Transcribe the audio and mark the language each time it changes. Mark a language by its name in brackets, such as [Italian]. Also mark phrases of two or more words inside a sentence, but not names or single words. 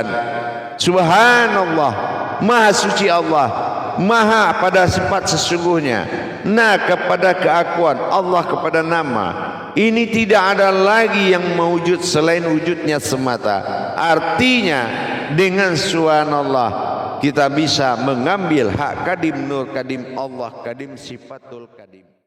[Indonesian] Subhanallah, maha suci Allah, maha pada sifat sesungguhnya, nah kepada keakuan Allah, kepada nama. Ini tidak ada lagi yang mewujud selain wujudnya semata. Artinya dengan subhanallah kita bisa mengambil [Arabic] hak kadim, nur kadim, Allah kadim, sifatul kadim.